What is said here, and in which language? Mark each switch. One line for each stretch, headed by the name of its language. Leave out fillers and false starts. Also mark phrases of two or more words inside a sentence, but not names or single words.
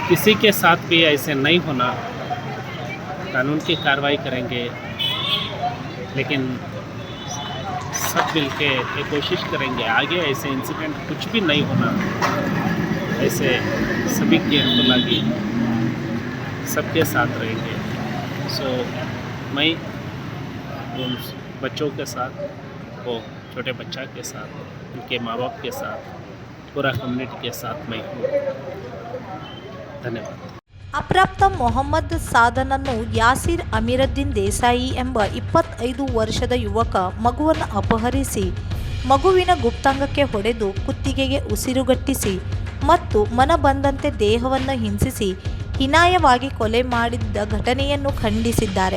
Hindi: किसी के साथ भी ऐसे नहीं होना, कानून की कार्रवाई करेंगे, लेकिन सब मिलके ये कोशिश करेंगे आगे ऐसे इंसिडेंट कुछ भी नहीं होना, ऐसे सभी की लगी सबके साथ रहेंगे। सो मैं उन बच्चों के साथ, वो छोटे बच्चा के साथ, उनके माँ बाप के साथ, पूरा कम्युनिटी के साथ मैं हूँ। धन्यवाद।
Kannada: ಅಪ್ರಾಪ್ತ ಮೊಹಮ್ಮದ್ ಸಾದನನ್ನು ಯಾಸಿರ್ ಅಮೀರುದ್ದೀನ್ ದೇಸಾಯಿ ಎಂಬ 25 ವರ್ಷದ ಯುವಕ ಮಗುವನ್ನು ಅಪಹರಿಸಿ ಮಗುವಿನ ಗುಪ್ತಾಂಗಕ್ಕೆ ಹೊಡೆದು ಕುತ್ತಿಗೆಗೆ ಉಸಿರುಗಟ್ಟಿಸಿ ಮತ್ತು ಮನಬಂದಂತೆ ದೇಹವನ್ನು ಹಿಂಸಿಸಿ ಹೀನಾಯವಾಗಿ ಕೊಲೆ ಮಾಡಿದ್ದ ಘಟನೆಯನ್ನು ಖಂಡಿಸಿದ್ದಾರೆ.